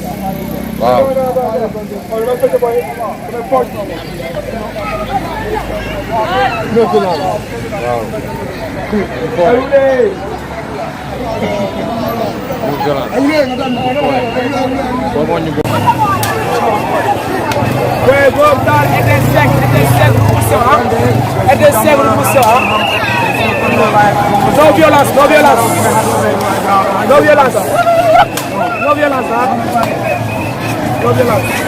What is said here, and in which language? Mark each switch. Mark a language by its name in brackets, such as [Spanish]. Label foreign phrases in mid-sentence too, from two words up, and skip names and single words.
[English] Wow. No violence. Wow. No violence. Kau ni [French] Ouais, bon, aide sec le pousseur. Non violence, non violence. Non violence. Non violence, hein. Non violence.